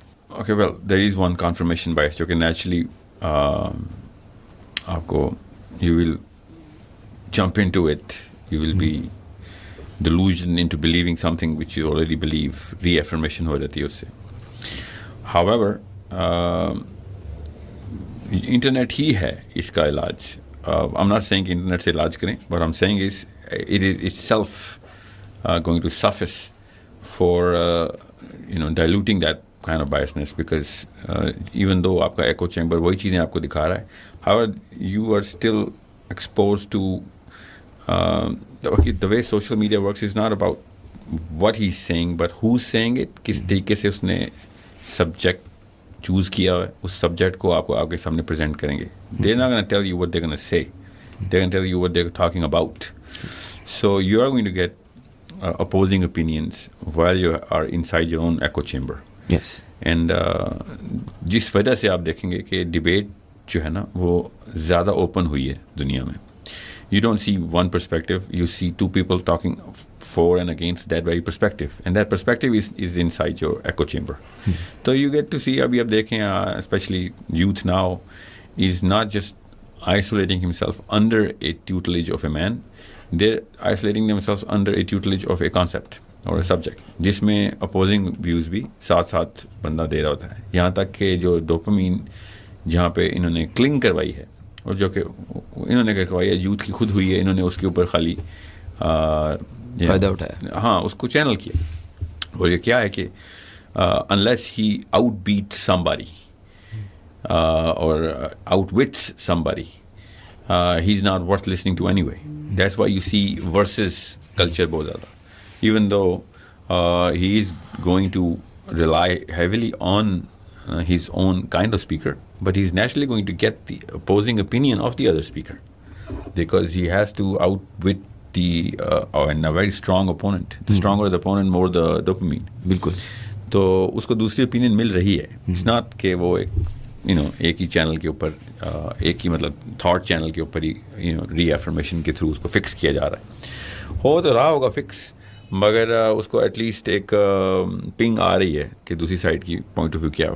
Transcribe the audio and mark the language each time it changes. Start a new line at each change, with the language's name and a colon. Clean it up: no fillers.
English: okay well there is one confirmation bias جو کہ naturally آپ کو you will jump into it, you will be delusion into believing something which you already believe, reaffirmation
Urdu: ہو جاتی ہے اس سے. ہاؤیور internet ہی ہے اس کا علاج.
English: I'm not saying
Urdu: کہ انٹرنیٹ سے علاج کریں,
English: but I'm saying is it is itself going to suffice for diluting that kind of biasness, because even though
Urdu: آپ کا ایکو چیمبر وہی چیزیں آپ کو دکھا رہا ہے,
English: however you are still exposed to the way social media works is not about what he's saying but who's saying it,
Urdu: کس طریقے سے اس نے سبجیکٹ چوز کیا ہے, اس سبجیکٹ کو آپ کو آپ کے سامنے پریزنٹ کریں گے.
English: They're not going to tell you what they're going to say. They're going to tell you what they're talking about. So you are going to get opposing opinions while you are inside your own echo chamber. Yes.
Urdu: And جس وجہ سے آپ دیکھیں گے کہ debate جو ہے نا وہ زیادہ اوپن ہوئی ہے دنیا میں.
English: You don't see one perspective, you see two people talking for and against that very perspective, and that perspective is inside your echo chamber. So you get to see,
Urdu: اب دیکھیں
English: especially youth now is not just isolating himself under a tutelage of a man, they're isolating themselves under a tutelage of a concept or a subject,
Urdu: جس میں opposing views بھی ساتھ ساتھ بندہ دے رہا ہوتا ہے. یہاں تک کہ جو ڈوپامین جہاں پہ انہوں نے کلنگ کروائی ہے اور جو کہ انہوں نے کروائی ہے یوتھ کی خود ہوئی ہے, انہوں نے اس کے اوپر خالی فائدہ اٹھایا, ہاں اس کو چینل کیا. اور یہ کیا ہے کہ
English: unless he outbeats somebody or outwits somebody, he's not worth listening to anyway. That's why you see versus culture
Urdu: بہت زیادہ.
English: Even though he is going to rely heavily on his own kind of speaker, but he's naturally going to get the opposing opinion of the other speaker, because he has to outwit the and a very strong opponent. The stronger the opponent, more the dopamine.
Urdu: بالکل. تو اس کو دوسری opinion مل رہی ہے.
English: it's not
Urdu: کہ وہ ایک ہی چینل کے اوپر ایک ہی مطلب تھاٹ چینل کے اوپر ہی ری ایفرمیشن کے تھرو اس کو فکس کیا جا رہا ہے. ہو تو رہا ہوگا فکس, مگر اس کو ایٹ لیسٹ ایک پنگ آ رہی ہے کہ دوسری سائڈ کی پوائنٹ آف ویو کیا ہے.